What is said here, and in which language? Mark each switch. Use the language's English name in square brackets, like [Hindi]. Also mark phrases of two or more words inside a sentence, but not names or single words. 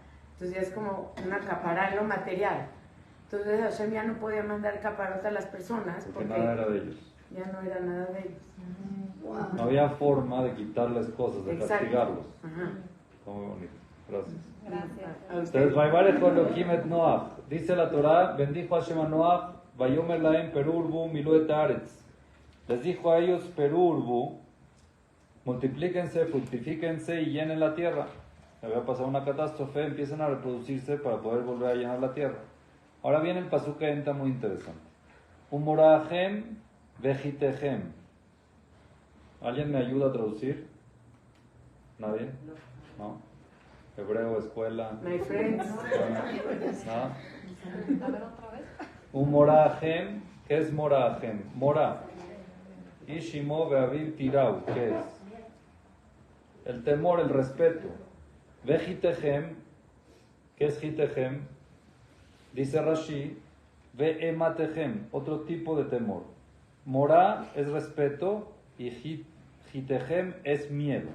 [Spanish] Entonces ya es como un acaparar en lo material. Entonces Hashem ya no podía mandar caparot a las personas porque nada era de ellos. Ya no era nada de ellos. Wow. No había forma de quitarles cosas, de castigarlos. Ajá. Está muy bonito. Gracias. Gracias. Entonces, [Hebrew] ויברך אלהים את נח. [Spanish] Dice la Torah, bendijo Hashem a Noach, [Hebrew] ויאמר להם פרו ורבו ומלאו את הארץ. [Spanish] Les dijo a ellos perurbu, multiplíquense, fructifíquense y llenen la tierra. Le va a pasar una catástrofe, empiezan a reproducirse para poder volver a llenar la tierra. Ahora viene el pasuk que entra muy interesante. [Hebrew] ומוראכם וחתכם. [Spanish] ¿Alguien me ayuda a traducir? ¿Nadie? ¿No? Hebreo, escuela. [English] My friends. [Spanish] ¿Nada? A ver otra vez. Umorahem, ¿qué es morahem? Mora. [Hebrew] איש אמו ואביו תיראו, [Spanish] ¿qué es? El temor, el respeto. Vejitehem, ¿qué es jitehem? Dice Rashi, ve'ematehem, otro tipo de temor. Mora es respeto y jitehem es miedo.